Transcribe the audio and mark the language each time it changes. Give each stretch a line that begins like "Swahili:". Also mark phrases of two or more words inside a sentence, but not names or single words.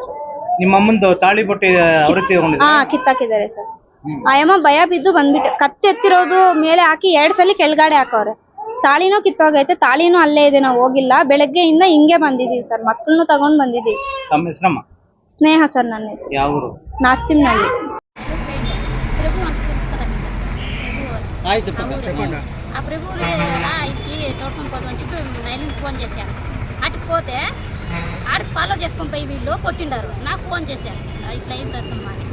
Kannada: ನಿಮ್ಮ ಅಮ್ಮಂದು ತಾಳಿ ಬೊಟ್ಟೆ ಅವರೇ ಕಿತ್ತಾಕಿದ್ದಾರೆ ಸರ್. ಆಯಮ್ಮ ಭಯ ಬಿದ್ದು ಬಂದ್ಬಿಟ್ಟು ಕತ್ತೆತ್ತಿರೋದು ಮೇಲೆ ಹಾಕಿ 2 ಸಲ ಕೆಳಗಡೆ ಹಾಕವ್ರೆ. ತಾಳಿನೂ ಕಿತ್ತೋಗೈತೆ. ತಾಳಿನೂ ಅಲ್ಲೇ ಇದೆ, ನಾವು ಹೋಗಿಲ್ಲ. ಬೆಳಗ್ಗೆಯಿಂದ ಹಿಂಗೆ ಬಂದಿದೀವಿ ಸರ್. ಮಕ್ಕಳನ್ನು ತಗೊಂಡ್ ಬಂದಿದೀವಿ. ತಮ್ಮ ಹೆಸರಮ್ಮ? ಸ್ನೇಹ ಸರ್ ನನ್ನ ಹೆಸರು. ಯಾವ ಊರು?
Telugu: నాస్తింనల్లి. ఆ ప్రభువులు ఇంటికి తోడుకొని పోదాం అని చెప్పి నైలికి ఫోన్ చేశాను. అటుకు పోతే ఆడికి ఫాలో చేసుకొని పోయి వీళ్ళు కొట్టిండారు. నాకు ఫోన్ చేశాను, ఇట్లా ఏం తద్దమ్మా అని.